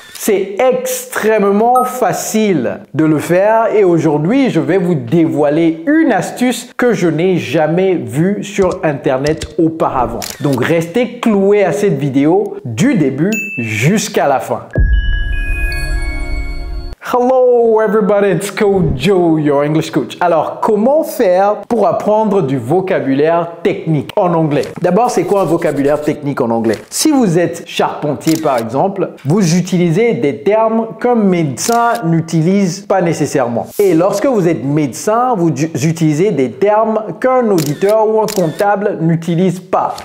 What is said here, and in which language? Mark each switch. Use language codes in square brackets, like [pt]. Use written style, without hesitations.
[fr] C'est extrêmement facile de le faire et aujourd'hui, je vais vous dévoiler une astuce que je n'ai jamais vue sur Internet auparavant. Donc, restez cloués à cette vidéo du début jusqu'à la fin. [en] Hello everybody, it's Coach Joe, your English coach. [fr] Alors, comment faire pour apprendre du vocabulaire technique en anglais? D'abord, c'est quoi un vocabulaire technique en anglais? Si vous êtes charpentier par exemple, vous utilisez des termes qu'un médecin n'utilise pas nécessairement. Et lorsque vous êtes médecin, vous utilisez des termes qu'un auditeur ou un comptable n'utilise pas.